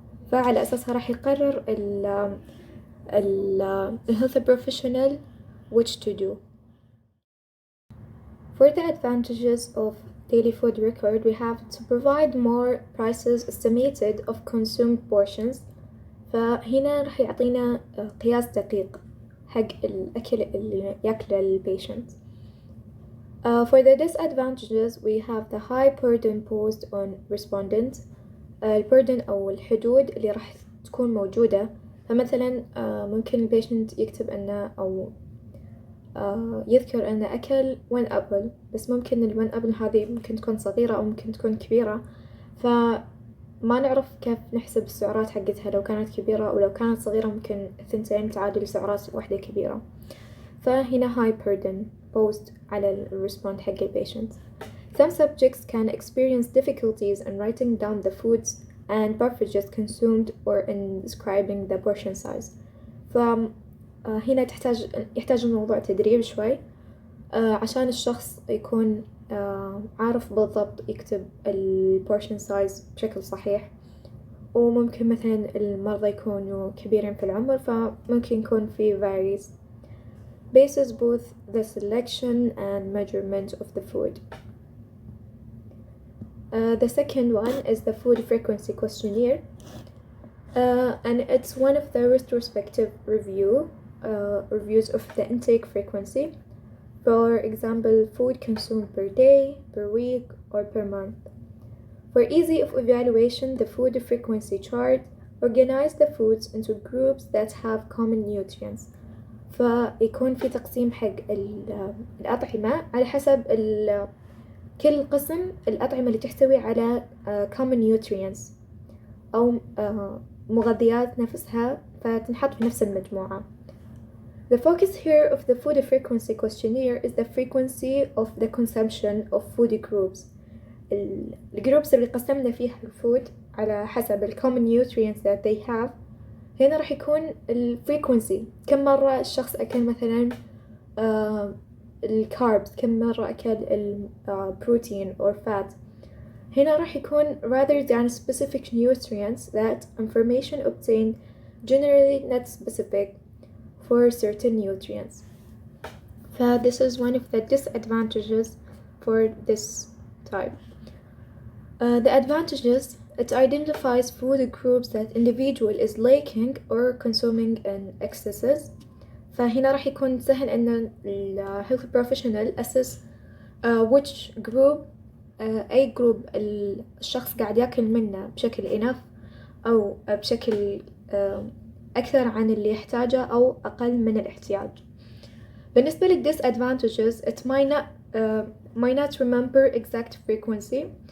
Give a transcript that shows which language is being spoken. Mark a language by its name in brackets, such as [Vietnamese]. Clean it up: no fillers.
[Arabic] فعلى أساسها راح يقرر ال [English] health professional which to do. For the advantages of daily food record, we have to provide more prices estimated of consumed portions. [Arabic] فهنا راح يعطينا قياس دقيق حق الأكل اللي يأكله البيشنت. [English] For the disadvantages, we have the high burden posed on respondents. [Arabic] البردن أو الحدود اللي راح تكون موجودة. فمثلا ممكن البيشنت يكتب أنه أو يذكر أنه أكل 1 أبل، بس ممكن ال1 أبل هذه ممكن تكون صغيرة أو ممكن تكون كبيرة، فما نعرف كيف نحسب السعرات حقتها لو كانت كبيرة، أو لو كانت صغيرة ممكن 2 تعادل سعرات واحدة كبيرة. فهنا [English] high burden posed [Arabic] على respond حق البيشنت. [English] Some subjects can experience difficulties in writing down the foods and beverages consumed or in describing the portion size. [Arabic] فهنا يحتاج الموضوع تدريب شوي عشان الشخص يكون عارف بالضبط يكتب portion size بشكل صحيح. وممكن مثلا المرضى يكونوا كبيرين في العمر، فممكن يكون في [English] varies basis both the selection and measurement of the food. The second one is the food frequency questionnaire, and it's one of the retrospective reviews of the intake frequency. For example, food consumed per day, per week, or per month. For easy of evaluation, the food frequency chart organize the foods into groups that have common nutrients. [Arabic] فيكون في تقسيم حق الأطعمة على حسب كل قسم الأطعمة اللي تحتوي على common nutrients أو مغذيات نفسها فتنحط في نفس المجموعة. [English] The focus here of the food frequency questionnaire is the frequency of the consumption of food groups. [Arabic] الجروبس اللي قسمنا فيها الفود على حسب [English] common nutrients that they have. [Arabic] هنا راح يكون الفريكونسي كم مرة الشخص أكل مثلا الكاربس، كم مرة أكل البروتين or fat. هنا راح يكون [English] rather than specific nutrients that information obtained generally not specific for certain nutrients. This is one of the disadvantages for this type. The advantages, it identifies food groups that individual is lacking or consuming in excesses. [Arabic] فهنا راح يكون سهل إن ال [English] health professional assess which group [Arabic] أي group الشخص قاعد يأكل منه بشكل enough أو بشكل أكثر عن اللي يحتاجه أو أقل من الاحتياج. بالنسبة لل [English] disadvantages, it might not remember exact frequency.